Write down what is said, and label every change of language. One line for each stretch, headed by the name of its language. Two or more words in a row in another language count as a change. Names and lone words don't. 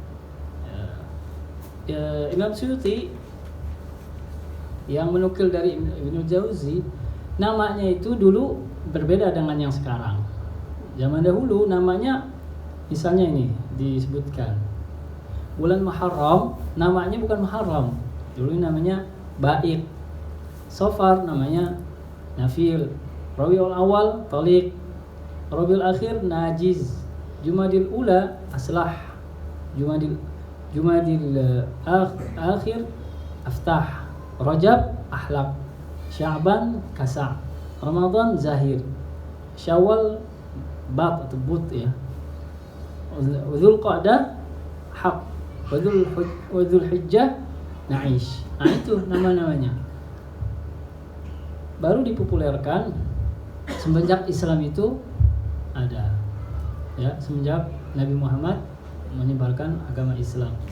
Indonesian: Imam Suyuti yang menukil dari Ibnu Jauzi, namanya itu dulu berbeda dengan yang sekarang. Zaman dahulu namanya, misalnya ini disebutkan bulan Muharram, namanya bukan Muharram, dulu namanya Ba'id. Safar namanya Nafil. Rabiul Awal Taliq. Rabiul Akhir Najiz. Jumadil Ula Aslah. Jumadil Akhir Aftah. Rajab Ahlak. Sya'ban Kasa'. Ramadan Zahir. Syawal Bat atau But, ya. Dzulqa'dah Haq. Wa Dzulhijjah Na'ish. Nah, itu nama-namanya. Baru dipopulerkan semenjak Islam itu ada, ya, semenjak Nabi Muhammad menyebarkan agama Islam.